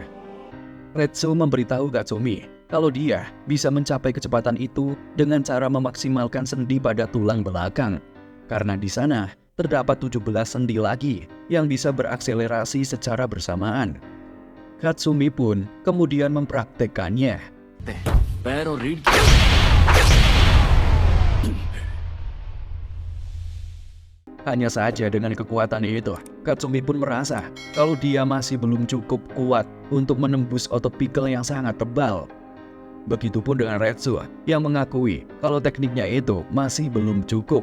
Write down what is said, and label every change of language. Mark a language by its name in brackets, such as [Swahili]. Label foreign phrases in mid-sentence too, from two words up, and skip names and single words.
[Indonesian] Retsu memberitahu Katsumi kalau dia bisa mencapai kecepatan itu dengan cara memaksimalkan sendi pada tulang belakang. Karena di sana terdapat 17 sendi lagi yang bisa berakselerasi secara bersamaan. Katsumi pun kemudian mempraktekkannya. [Hindi] पैर और रीढ़ [Indonesian] Hanya saja dengan kekuatan itu, Katsumi pun merasa kalau dia masih belum cukup kuat untuk menembus otot pigel yang sangat tebal. Begitupun dengan Retsu yang mengakui kalau tekniknya itu masih belum cukup.